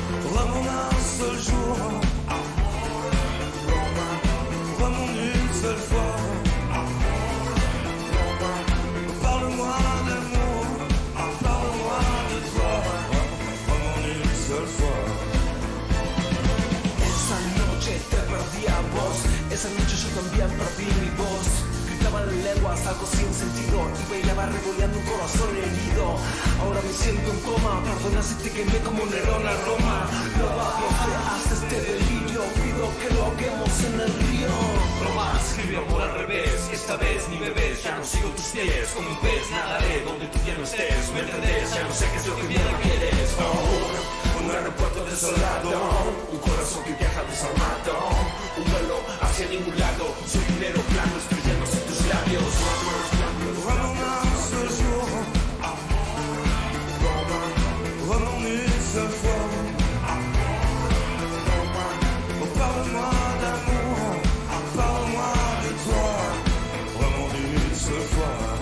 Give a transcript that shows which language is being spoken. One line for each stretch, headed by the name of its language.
French: Vraiment un seul jour, vraiment une seule fois. Parle-moi d'amour, parle-moi de toi, vraiment une seule fois.
Spanish: Esa noche te perdí a vos, esa noche yo también perdí mi voz. Gritaban en lenguas algo sin sentido y bailaba regoleando un corazón herido. Ahora me siento en coma, perdona si te quemé como Nerón a Roma. No vamos, te haces este delirio, pido que lo ahoguemos en el río. Roma escribió por al revés, esta vez ni me ves, ya no sigo tus pies. Como un pez nadaré donde tú ya no estés, me entendés, ya no sé qué es lo que bien quieres. Un aeropuerto desolado, un corazón que viaja desarmado, un vuelo hacia ningún lado, soy dinero plano estrellándose en tus labios.
French: Vraiment un seul jour, vraiment une seule fois. Parle-moi d'amour, parle-moi de toi, vraiment une seule fois.